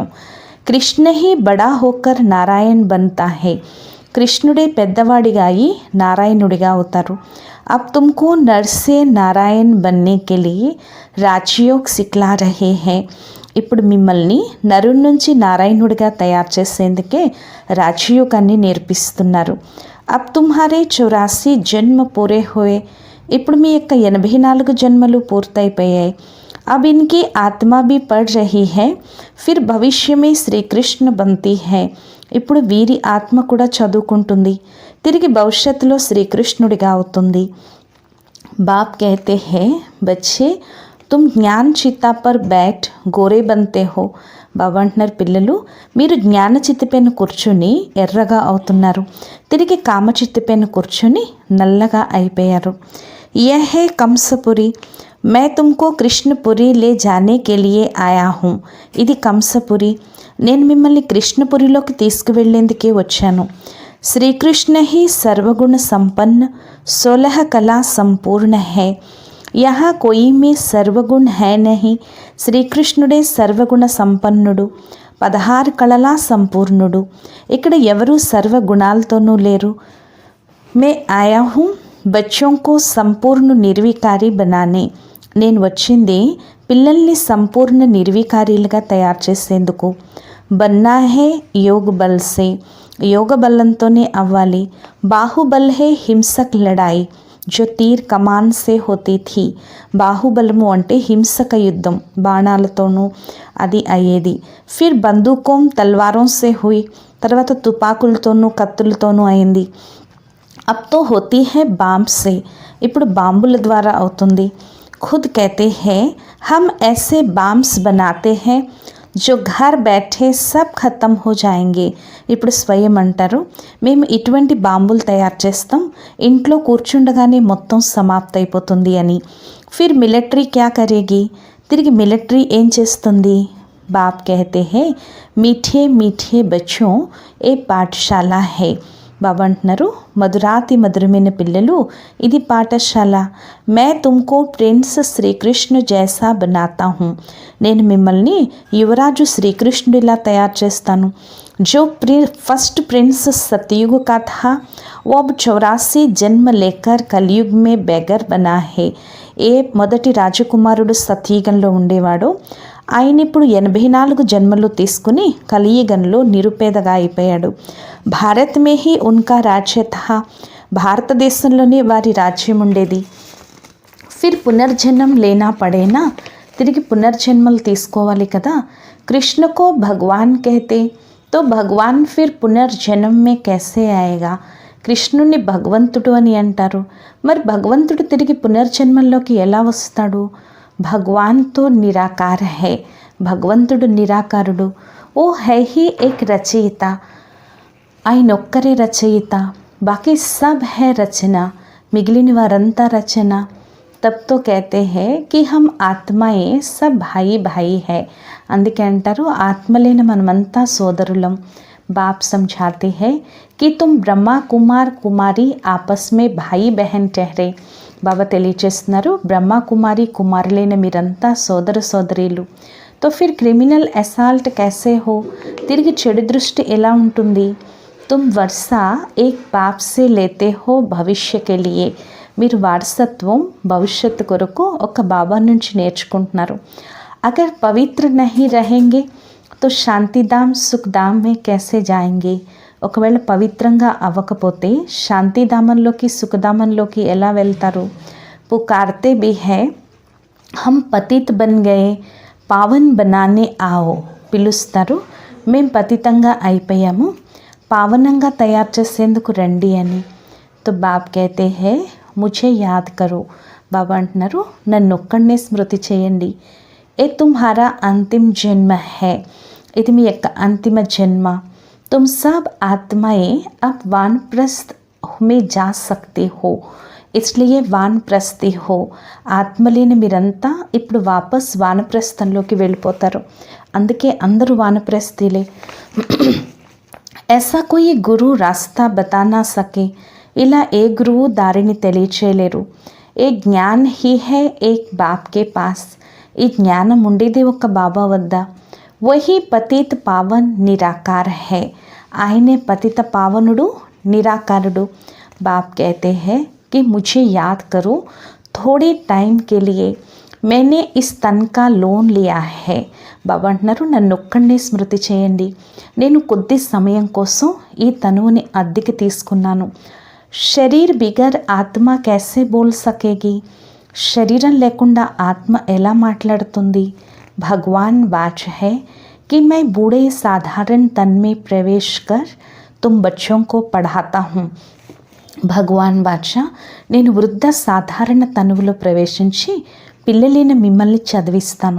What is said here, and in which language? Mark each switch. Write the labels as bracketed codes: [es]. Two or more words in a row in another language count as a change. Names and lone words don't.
[hi] కృష్ణ ही बड़ा होकर नारायण बनता है. [te] కృష్ణుడే పెద్దవాడిగా అయి నారాయణుడిగా అవుతారు. [hi] अब तुमको नर से नारायण बनने के लिए राजयोग सिखला रहे हैं. [te] ఇప్పుడు మిమ్మల్ని నరుడి నుంచి నారాయణుడిగా తయారు చేసేందుకే రాజయోగాన్ని నేర్పిస్తున్నారు. [hi] अब तुम्हारे 84 जन्म पूरे होये. [te] ఇప్పుడు మీ యొక్క 84 జన్మలు పూర్తయిపోయాయి. [hi] अब इनकी आत्मा भी पढ़ रही है, फिर भविष्य में श्री कृष्ण बनती है. [te] ఇప్పుడు వీరి ఆత్మ కూడా చదువుకుంటుంది, తిరిగి భవిష్యత్తులో శ్రీకృష్ణుడిగా అవుతుంది. [hi] బాప్ कहते हैं बच्चे तुम ज्ञान चिता पर बैठ गोरे बनते हो. [te] బాబా అంటున్నారు, పిల్లలు మీరు జ్ఞాన చిత్తిపైన కూర్చుని ఎర్రగా అవుతున్నారు, తిరిగి కామచిత్తిపైన కూర్చుని నల్లగా అయిపోయారు. [hi] यह है कंसपुरी, मैं तुमको कृष्णपुरी ले जाने के लिए आया हूँ. [te] ఇది కంసపురి, నేను మిమ్మల్ని కృష్ణపురిలోకి తీసుకువెళ్ళేందుకే వచ్చాను. [hi] శ్రీకృష్ణ ही सर्वगुण संपन्न 16 कला संपूर्ण है. यहाँ कोई में सर्वगुण है नहीं. [te] శ్రీకృష్ణుడే సర్వగుణ సంపన్నుడు, 16 కళలా సంపూర్ణుడు. ఇక్కడ ఎవరూ సర్వగుణాలతోనూ లేరు. [hi] मैं आया हूँ बच्चों को संपूर्ण निर्विकारी बनाने. [te] నేను వచ్చింది పిల్లల్ని సంపూర్ణ నిర్వికారీలుగా తయారు చేసేందుకు. [hi] बनना है योग बल से, [te] యోగ బలంతోనే అవ్వాలి. [hi] बाहुबल है हिंसक लड़ाई जो तीर कमान से होती थी. [te] బాహుబలము అంటే హింసక యుద్ధం, బాణాలతోనూ అది అయ్యేది. [hi] फिर बंदूकों तलवारों से हुई, [te] తర్వాత తుపాకులతోనూ కత్తులతోనూ అయింది. [hi] अब तो होती है बाम से, [te] ఇప్పుడు బాంబుల ద్వారా అవుతుంది. [hi] खुद कहते हैं हम ऐसे बाम्स बनाते हैं जो घर बैठे सब खत्म हो जाएंगे. [te] ఇప్పుడు స్వయం అంటారు, మేము ఇటువంటి బాంబులు తయారు చేస్తాం, ఇంట్లో కూర్చుండగానే మొత్తం సమాప్త అయిపోతుంది అని. [hi] फिर मिलिटरी क्या करेगी, [te] తిరిగి మిలిటరీ ఏం చేస్తుంది? [hi] బాప్ कहते हैं मीठे मीठे बच्चों ये पाठशाला है. [te] బాబా అంటున్నారు, మధురాతి మధురమైన పిల్లలు, ఇది పాఠశాల. [hi] मैं तुमको प्रिंस श्रीकृष्ण जैसा बनाता हूँ. [te] నేను మిమ్మల్ని యువరాజు శ్రీకృష్ణుడిలా తయారు చేస్తాను. [hi] जो [en] first prince [hi] सतयुग का था वो अब 84 जन्म लेकर कलयुग में बेगर बना है. [te] ఏ మొదటి రాజకుమారుడు సతయుగంలో ఉండేవాడో ఆయన ఇప్పుడు 84 జన్మలు తీసుకుని కలియుగంలో నిరుపేదగా అయిపోయాడు. [hi] भारत में ही उनका राज्य था, [te] భారతదేశంలోనే వారి రాజ్యం ఉండేది. [hi] फिर पुनर्जन्म लेना पड़े ना, [te] తిరిగి పునర్జన్మలు తీసుకోవాలి కదా. [hi] कृष्ण को भगवान कहते तो भगवान फिर पुनर्जन्म में कैसे आएगा. [te] కృష్ణుని భగవంతుడు అని అంటారు, మరి భగవంతుడు తిరిగి పునర్జన్మల్లోకి ఎలా వస్తాడు? [hi] भगवान तो निराकार है, [te] భగవంతుడు నిరాకారుడు. [hi] वो है ही एक रचयिता, [te] ఆయన ఒక్కరే రచయిత. [hi] बाकी सब है रचना, [te] మిగిలిన వారంతా రచన. [hi] तब तो कहते हैं कि हम आत्माएं सब भाई भाई हैं. [te] అందుకే అంటారు, ఆత్మలైన మనమంతా సోదరులం. [hi] बाप समझाते हैं कि तुम ब्रह्मा कुमार कुमारी आपस में भाई बहन ठहरे. [te] బాబా తెలియచేస్తున్నారు, బ్రహ్మ కుమారి కుమారులైన మీరంతా సోదర సోదరీలు. [hi] तो फिर [en] criminal assault [hi] कैसे हो, [te] తిరిగి చెడు దృష్టి ఎలా ఉంటుంది? [hi] तुम वर्षा एक बाप से लेते हो भविष्य के लिए. [te] మీరు వారసత్వం భవిష్యత్తు కొరకు ఒక బాబా నుంచి నేర్చుకుంటున్నారు. [hi] अगर पवित्र नहीं रहेंगे तो शांतिधाम सुखधाम में कैसे जाएंगे. [te] ఒకవేళ పవిత్రంగా అవ్వకపోతే శాంతిధామంలోకి సుఖధామంలోకి ఎలా వెళ్తారు? [hi] పుకార్తే भी है हम पतित बन गए पावन बनाने आओ. [te] పిలుస్తారు, మేం పతితంగా అయిపోయాము, పావనంగా తయారు చేసేందుకు రండి అని. [hi] तो बाप कहते हैं मुझे याद करो. [te] బాబా అంటున్నారు, నన్ను ఒక్కడనే స్మృతి చేయండి. [hi] ये तुम्हारा अंतिम जन्म है, [te] ఇది మీ యొక్క అంతిమ జన్మ. [hi] तुम सब आत्माएं अब वानप्रस्थ में जा सकते हो, इसलिए वानप्रस्थी हो. [te] ఆత్మలేని మీరంతా ఇప్పుడు వాపస్ వానప్రస్థంలోకి వెళ్ళిపోతారు, అందుకే అందరూ వానప్రస్థిలే. [hi] ऐसा कोई गुरु रास्ता बता ना सके, [te] ఇలా ఏ గురువు దారిని తెలియచేయలేరు. [hi] ये ज्ञान ही है एक बाप के पास, [te] ఈ జ్ఞానం ఉండేది ఒక బాబా వద్ద. [hi] वही पतित पावन निराकार है, [te] ఆయనే పతిత పావనుడు నిరాకారుడు. [hi] బాప్ कहते हैं कि मुझे याद करो थोड़े टाइम के लिए मैंने इस तन का लोन लिया है. [te] బాబా అంటున్నారు, నన్ను ఒక్కడినే స్మృతి చేయండి, నేను కొద్ది సమయం కోసం ఈ తనువుని అద్దెకి తీసుకున్నాను. [hi] शरीर बिगर आत्मा कैसे बोल सकेगी, [te] శరీరం లేకుండా ఆత్మ ఎలా మాట్లాడుతుంది. [hi] భగవాన్ वाच है कि मैं बूढ़े साधारण तन में प्रवेश कर तुम बच्चों को पढ़ाता हूँ. [te] భగవాన్ వాచ, నేను వృద్ధ సాధారణ తనువులో ప్రవేశించి పిల్లలైన మిమ్మల్ని చదివిస్తాను.